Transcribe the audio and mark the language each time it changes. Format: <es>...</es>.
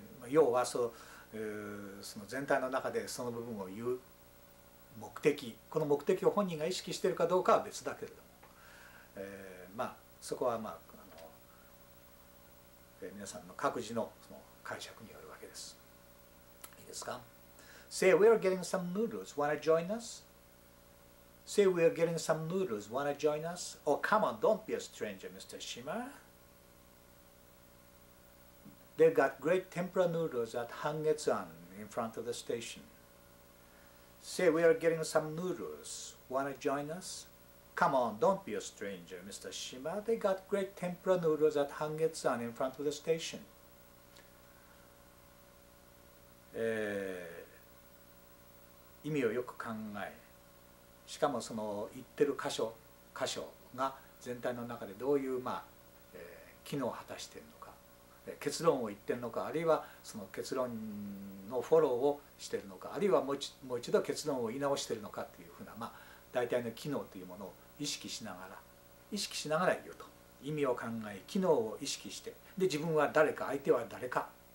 <ja>要はその全体の中でその部分を言う目的、この目的を本人が意識しているかどうかは別だけれども、そこは皆さんの各自のその解釈によるわけです。いいですか？</ja> <en>Say we are getting some noodles. Wanna join us? Say we are getting some noodles. Wanna join us? Oh, come on, don't be a stranger, Mr. Shima. They've got great tempura noodles at hangettsuan in front of the station. Say we are getting some noodles. Wanna join us? Come on, don't be a stranger, Mr. Shima. They got great tempura noodles at hangettsuan in front of the station.</en> <ja>意味をよく考え、しかもその言ってる箇所が全体の中でどういう機能を果たしているのか、結論を言っているのか、あるいはその結論のフォローをしているのか、あるいはもう一度結論を言い直しているのかというふうな、大体の機能というものを意識しながら言うと、意味を考え機能を意識して、で自分は誰か、相手は誰か、</ja>